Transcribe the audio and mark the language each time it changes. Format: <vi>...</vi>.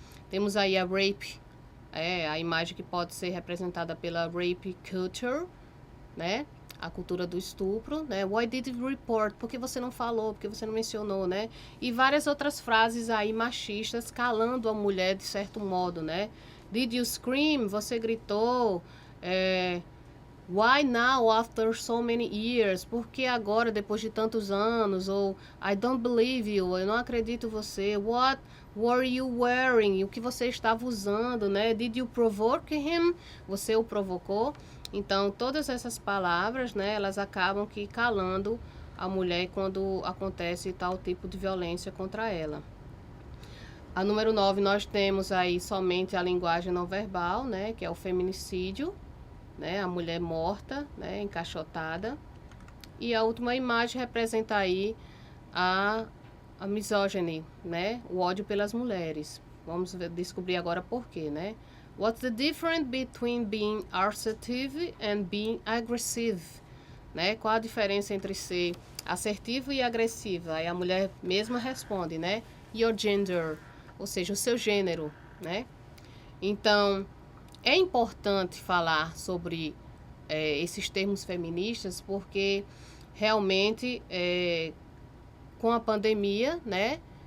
<pt>Temos aí a rape, a imagem que pode ser representada pela rape culture, né? A cultura do estupro, né?</pt> <en>Why did you report?</en> <pt>Por que você não falou? Por que você não mencionou, né? E várias outras frases aí machistas calando a mulher de certo modo, né?</pt> <en>Did you scream?</en> <pt>Você gritou?</pt> <en>Why now after so many years?</en> <pt>Por que agora, depois de tantos anos? Ou</pt> <en>I don't believe you,</en> <pt>eu não acredito em você.</pt> <en>What were you wearing?</en> <pt>O que você estava usando, né?</pt> <en>Did you provoke him?</en> <pt>Você o provocou? Então, todas essas palavras, né, elas acabam que calando a mulher quando acontece tal tipo de violência contra ela. A número 9, nós temos aí somente a linguagem não verbal, né, que é o feminicídio, né, a mulher morta, né, encaixotada. E a última imagem representa aí a misogyny, né, o ódio pelas mulheres. Vamos descobrir agora por quê, né?</pt> <en>What's the difference between being assertive and being aggressive? Né?</en> <pt>Qual a diferença entre ser assertivo e agressiva? Aí a mulher mesma responde, né?</pt> <en>Your gender,</en> <pt>ou seja, o seu gênero, né? Então, é importante falar sobre esses termos feministas porque realmente, com a pandemia, né?</pt>